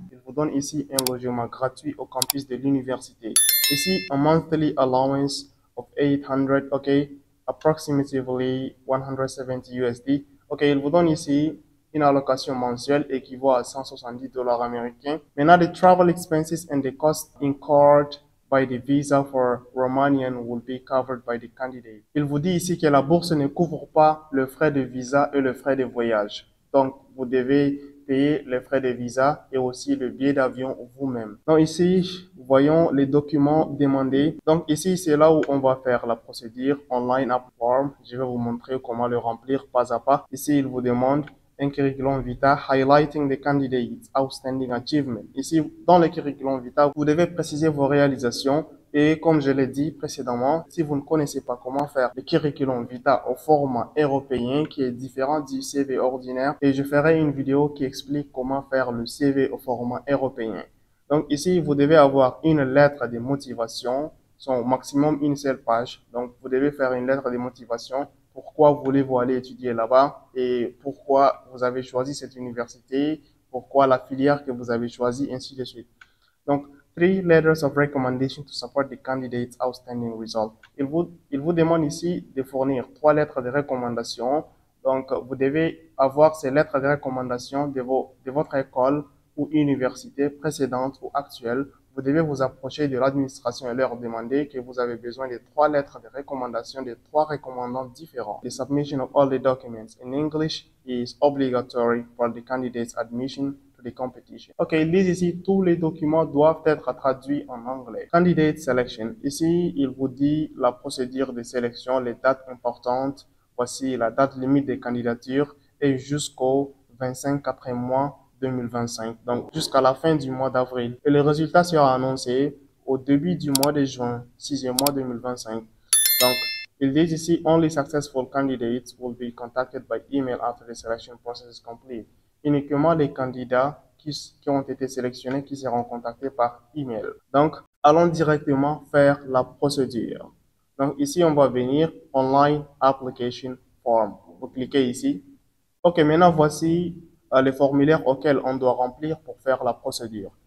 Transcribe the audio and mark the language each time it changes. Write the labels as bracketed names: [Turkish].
[French] Il vous donne ici un logement gratuit au campus de l'université. Ici, un [English] monthly allowance of 800, okay, approximately 170 USD. [French] Ok, il vous donne ici une allocation mensuelle équivaut à 170 $ américains. [English] Maintenant, the travel expenses and the cost incurred by the visa for Romanian will be covered by the candidate. [French] Il vous dit ici que la bourse ne couvre pas le frais de visa et le frais de voyage. Donc, vous devez payer les frais de visa et aussi le billet d'avion vous-même. Donc ici, voyons les documents demandés. Donc ici, c'est là où on va faire la procédure online app form. Je vais vous montrer comment le remplir pas à pas. Ici, il vous demande un curriculum vitae [English] highlighting the candidate's outstanding achievement. [French] Ici, dans le curriculum vitae, vous devez préciser vos réalisations. Et comme je l'ai dit précédemment, si vous ne connaissez pas comment faire le curriculum vitae au format européen qui est différent du CV ordinaire, et je ferai une vidéo qui explique comment faire le CV au format européen. Donc ici, vous devez avoir une lettre de motivation, son maximum une seule page. Donc vous devez faire une lettre de motivation pourquoi voulez-vous aller étudier là-bas et pourquoi vous avez choisi cette université, pourquoi la filière que vous avez choisie, ainsi de suite. [English] Donc, 3 letters of recommendation to support the candidate's outstanding result. [French] Il vous demande ici de fournir 3 lettres de recommandation. Donc, vous devez avoir ces lettres de recommandation de votre école ou université précédente ou actuelle. Vous devez vous approcher de l'administration et leur demander que vous avez besoin de 3 lettres de recommandation de 3 recommandants différents. [English] The submission of all the documents in English is obligatory for the candidate's admission to the competition. [French] Ok, ils disent ici, tous les documents doivent être traduits en anglais. [English] Candidate selection. [French] Ici, il vous dit la procédure de sélection, les dates importantes. Voici la date limite des candidatures et jusqu'au 25 après mois 2025, donc jusqu'à la fin du mois d'avril. Et le résultat sera annoncé au début du mois de juin, 6e mois 2025. Donc, ils disent ici, [English] only successful candidates will be contacted by email after the selection process is complete. [French] Uniquement les candidats qui ont été sélectionnés qui seront contactés par email. Donc, allons directement faire la procédure. Donc, ici, on va venir Online Application Form. Vous cliquez ici. Ok, maintenant, voici les formulaires auxquels on doit remplir pour faire la procédure.